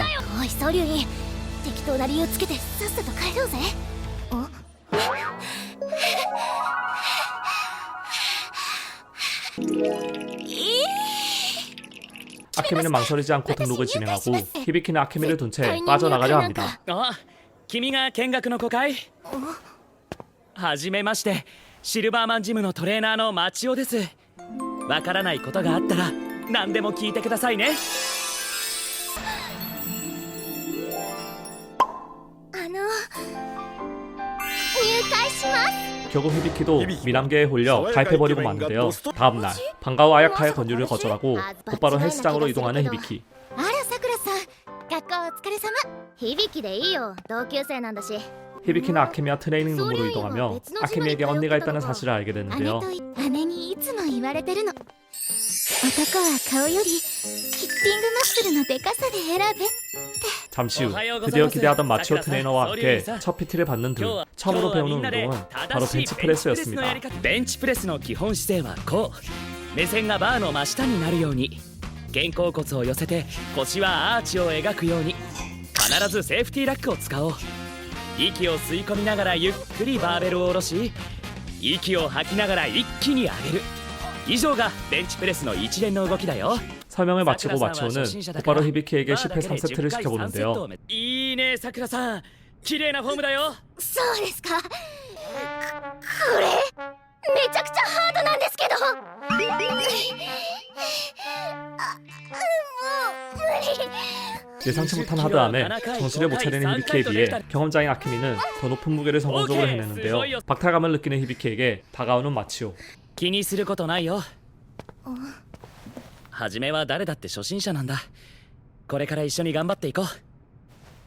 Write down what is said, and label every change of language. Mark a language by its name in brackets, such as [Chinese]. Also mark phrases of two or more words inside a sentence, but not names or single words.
[Japanese] おい総流員適当な理由つけてさっさと帰ろうぜ [Korean] 아케미는 망설이지 않고 등록을 진행하고 히비키는 아케미를 둔 채 빠져나가려 합니다. [Japanese] あ、君が見学の子かい？はじめまして、シルバーマンジムのトレーナーのマチオです。わからないことがあったら何でも聞いてくださいね。入会します [Korean] 결국 히비키도 미남계에 홀려 가입해버리고 마는데요. 다음날 방과후 아야카의 권유를 거절하고 곧바로 헬스장으로 이동하는 히비키. [Japanese] あらさくらさん学校お疲れ様響でいいよ同級生なんだし [Korean] 히비키는 아케미와 트레이닝룸으로 이동하며 아케미에게 언니가 있다는 사실을 알게 되는데요. [Japanese] 姉にいつも言われてるの男は顔よりキッティングマッスルのデカさで選べ [Korean] 잠시 후 드디어 기대하던 마치오 트레이너와 함께 첫 PT를 받는 등 처음으로 배우는 운동은 바로 벤치프레스였습니다. [Japanese] ベンチプレスの基本姿勢はこう。目線がバーの真下になるように。肩甲骨を寄せて腰はアーチを描くように。必ずセーフティーラックを使おう。息を吸い込みながらゆっくりバーベルを下ろし、息を吐きながら一気に上げる。以上がベンチプレスの一連の動きだよ。 [Korean] 설명을 마치고 마치오는 곧바로 히비키에게 10회 3세트를 시켜보는데요. [Japanese] いいねさくらさん、綺麗なフォームだよ。そうですかこれめちゃくちゃハードなんですけどもう無理 [Korean] 예상치 못한 하드함에 정신을 못 차리는 히비키에 비해 경험자인 아케미는 더 높은 무게를 성공적으로 해내는데요. 박탈감을 느끼는 히비키에게 다가오는 마치오. [Japanese] 気にすることないよ。はじめは誰だって初心者なんだ。これから一緒に頑張っていこう。